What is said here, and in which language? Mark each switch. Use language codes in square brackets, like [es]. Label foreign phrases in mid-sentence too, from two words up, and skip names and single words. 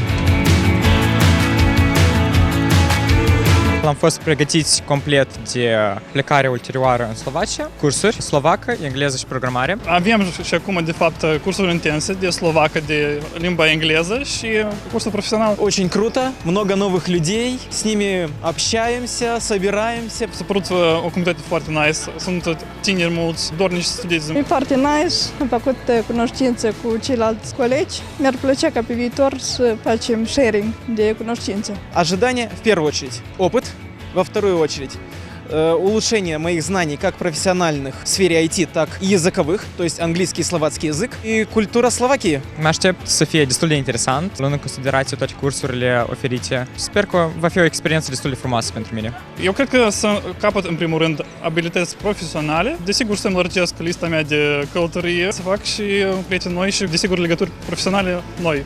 [ro] Am fost pregătiți complet de plecare ulterioară în Slovacia, cursuri slovacă, engleză și programare. Avem și acum, de fapt, cursuri intense de slovacă, de limba engleză și cursuri profesionale. [ru] Очень круто, много новых людей, с nimi общаемся, собираемся. [ro] S-a părut o comunitate foarte nice, sunt tineri mulți, dornici să studieze. E foarte nice, am făcut cunoștință cu ceilalți colegi. Mi-ar plăcea ca pe viitor să facem sharing de cunoștințe. [ru] Ожидания в первую очередь, опыт во вторую очередь. Улучшение моих знаний как профессиональных в сфере IT, так и языковых, то есть английский и словацкий язык, и культура Словакии. [ro] Mă aștept să fie destul de interesant, luând în considerație toate cursurile oferite. Sper că va fi o experiență destul de frumoasă pentru mine. Eu cred că să capăt, în primul rând, abilități profesionale. Desigur, să înlărgesc lista mea de călătorie, să fac și prieteni noi și, desigur, legături profesionale noi.